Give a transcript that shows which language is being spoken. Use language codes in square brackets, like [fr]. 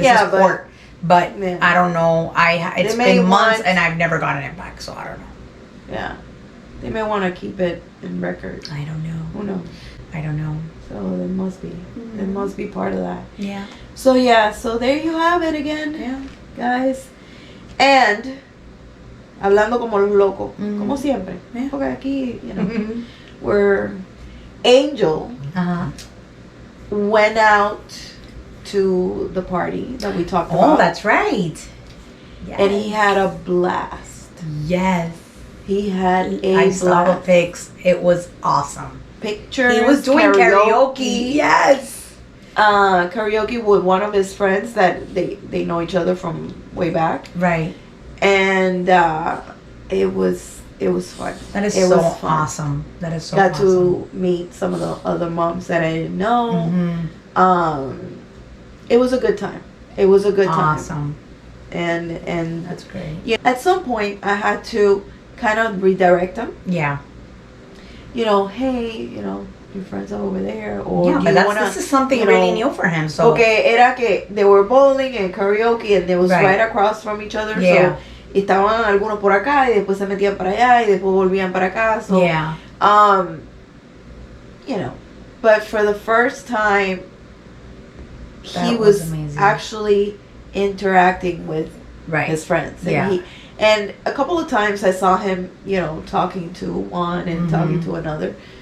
[en] This is court, but I don't know. It's been months, and I've never gotten it back, so I don't know. Yeah, they may want to keep it in record. I don't know. Who knows? I don't know. So it must be. It must be part of that. Yeah. So so there you have it again. Yeah, guys. [es] And hablando como los locos, como siempre. [en] Yeah. [es] Porque aquí, [en] we're. Angel went out to the party that we talked about. Oh, that's right. Yes. And he had a blast. Yes. He had a blast. I saw the pics. It was awesome. Pictures. He was doing karaoke. Yes. karaoke with one of his friends that they know each other from way back. Right. And it was fun. That is it so was fun. awesome. That is so Got awesome. to meet some of the other moms that I didn't know. Mm-hmm. It was a good time. It was a good time. Awesome. And That's great. yeah, at some point I had to kind of redirect them. Yeah. You know, hey, you know, your friends are over there, or Yeah, do but you wanna, this is something you really know, new for him. So [es] porque era que [en] they were bowling and karaoke and they was right across from each other. Yeah. [es] So estaban algunos por acá y después se metían para allá y después volvían para acá. [en] So yeah. You know, but for the first time, he was actually interacting with his friends. And and a couple of times I saw him, you know, talking to one and talking to another.